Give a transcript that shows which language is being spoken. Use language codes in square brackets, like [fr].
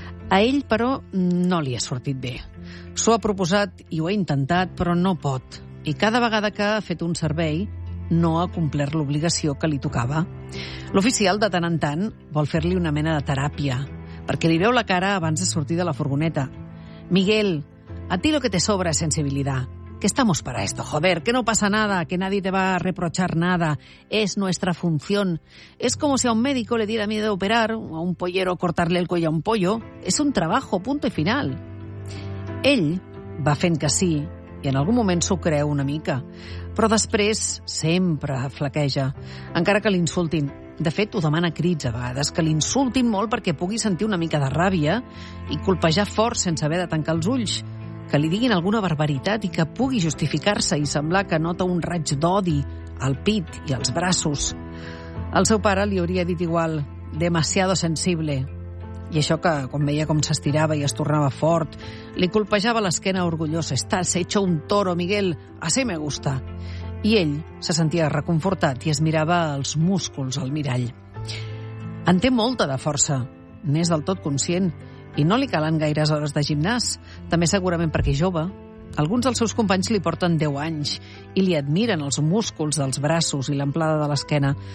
[ca] A ell, però, no li ha sortit bé. S'ho ha proposat i ho ha intentat, però no pot. I cada vegada que ha fet un servei, no ha complert l'obligació que li tocava. L'oficial, de tant en tant, vol fer-li una mena de teràpia, perquè li veu la cara abans de sortir de la furgoneta. [es] Miguel, a ti lo que te sobra es sensibilidad. Que estamos para esto, joder, que no pasa nada, que nadie te va a reprochar nada. Es nuestra función. Es como si a un médico le diera miedo operar, a un pollero cortarle el cuello a un pollo. Es un trabajo, punto y final. [ca] Ell va fent que sí, i en algun moment s'ho creu una mica. Però després sempre flaqueja, encara que l'insultin. De fet, ho demana crits a vegades, que l'insultin molt perquè pugui sentir una mica de ràbia i colpejar fort sense haver de tancar els ulls. Que li diguin alguna barbaritat i que pugui justificar-se i semblar que nota un raig d'odi al pit i als braços. El seu pare li hauria dit igual, [es] demasiado sensible. [ca] I això que, quan veia com s'estirava i es tornava fort, li colpejava l'esquena orgullosa. [es] Estàs hecho un toro, Miguel, así me gusta. [ca] I ell se sentia reconfortat i es mirava els músculs al mirall. En té molta de força, n'és del tot conscient, i no li calen gaires hores de gimnàs, també segurament perquè és jove. Alguns dels seus companys li porten 10 anys i li admiren els músculs dels braços i l'amplada de l'esquena.